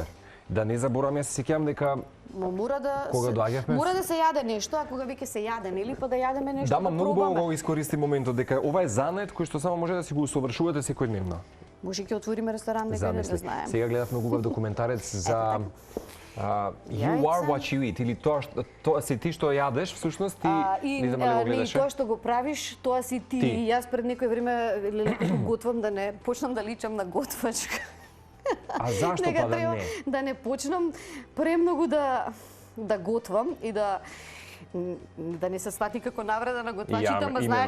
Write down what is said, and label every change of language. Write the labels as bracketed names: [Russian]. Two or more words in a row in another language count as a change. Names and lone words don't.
[Macedonian] Да не заборавам, јас се сеќавам дека Но мора да Кога доаѓавме- мора да се јаде нешто, а кога веќе се јаде, нели, па да јадеме нешто да, ма многу пробаме. убаво го искористи моментот дека ова е занет кој што само може да си го усовршувате секојдневно. Може ќе отвориме ресторан некаде, не Замисли. знаем. Сега гледав многу убав документарец за You are what you eat, или тоа си ти што јадеш, всушност ти не знам дали го не, и гледаше. тоа што го правиш, тоа си ти. Ти. И јас пред некој време леко готвам да не почнам да личам на готвачка. А зашто Нека па да треба не? да не почнам премногу да готвам и да не се свати како навреда на готвачите, ама знаеш